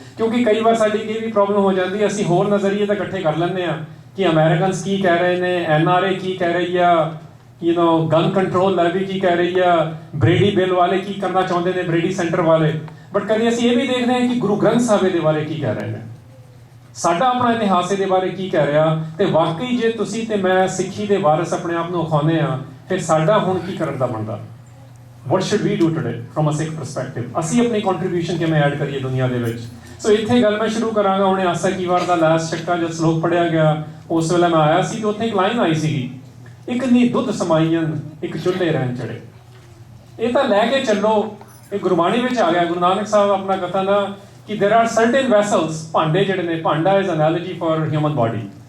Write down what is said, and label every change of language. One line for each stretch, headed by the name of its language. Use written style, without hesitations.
Punjabi: ਕਿਉਂਕਿ ਕਈ ਵਾਰ ਸਾਡੀ ਇਹ ਵੀ ਪ੍ਰੋਬਲਮ ਹੋ ਜਾਂਦੀ ਹੈ, ਅਸੀਂ ਹੋਰ ਨਜ਼ਰੀਏ ਤਾਂ ਇਕੱਠੇ ਕਰ ਲੈਂਦੇ ਆ ਕਿ ਅਮਰੀਕਨਸ ਕੀ ਕਹਿ ਰਹੇ ਨੇ, NRA ਕੀ ਕਹਿ ਰਹੀ ਆ, ਗਨ ਕੰਟਰੋਲ ਲੈਵੀ ਕੀ ਕਹਿ ਰਹੀ ਆ, ਬ੍ਰੇਡੀ ਬਿੱਲ ਵਾਲੇ ਕੀ ਕਰਨਾ ਚਾਹੁੰਦੇ ਨੇ, ਬ੍ਰੇਡੀ ਸੈਂਟਰ ਵਾਲੇ। ਬਟ ਕਦੇ ਅਸੀਂ ਇਹ ਵੀ ਦੇਖਦੇ ਹਾਂ ਕਿ ਗੁਰੂ ਗ੍ਰੰਥ ਸਾਹਿਬ ਇਹਦੇ ਬਾਰੇ ਕੀ ਕਹਿ ਰਹੇ ਨੇ, ਸਾਡਾ ਆਪਣਾ ਇਤਿਹਾਸ ਇਹਦੇ ਬਾਰੇ ਕੀ ਕਹਿ ਰਿਹਾ। ਤੇ ਵਾਕਈ ਜੇ ਤੁਸੀਂ ਤੇ ਮੈਂ ਸਿੱਖੀ ਦੇ ਵਾਰਿਸ ਆਪਣੇ ਆਪ ਨੂੰ ਅਖਾਉਂਦੇ ਆ, ਫਿਰ ਸਾਡਾ ਹੁਣ ਕੀ ਕਰਨ ਦਾ ਬਣਦਾ?
English: What should we do today from a Sikh perspective?
Punjabi: ਅਸੀਂ ਆਪਣੀ ਕੰਟਰੀਬਿਊਸ਼ਨ ਕਿਵੇਂ ਐਡ ਕਰੀਏ ਦੁਨੀਆ ਦੇ ਵਿੱਚ? ਸੋ ਇੱਥੇ ਗੱਲ ਮੈਂ ਸ਼ੁਰੂ ਕਰਾਂਗਾ। ਹੁਣੇ ਆਸਾ ਕੀ ਵਾਰ ਦਾ ਲਾਸਟ ਚੱਕਾ ਜਦ ਸ਼ਲੋਕ ਪੜਿਆ ਗਿਆ, ਉਸ ਵੇਲੇ ਮੈਂ ਆਇਆ ਸੀ ਤੇ ਉੱਥੇ ਇੱਕ ਲਾਈਨ ਆਈ ਸੀਗੀ, ਇੱਕ ਨੀ ਦੁੱਧ ਸਮਾਈਆਂ, ਇੱਕ ਚੁੱਲ੍ਹੇ ਰਹਿਣ ਚੜੇ। ਇਹ ਤਾਂ ਲੈ ਕੇ ਚੱਲੋ, ਇਹ ਗੁਰਬਾਣੀ ਵਿੱਚ ਆ ਗਿਆ। ਗੁਰੂ ਨਾਨਕ ਸਾਹਿਬ ਆਪਣਾ ਕਥਨ ਦਾ ਕਿ
English: there are certain vessels,
Punjabi: ਭਾਂਡੇ ਜਿਹੜੇ ਨੇ, ਭਾਂਡਾ
English: is analogy for human body।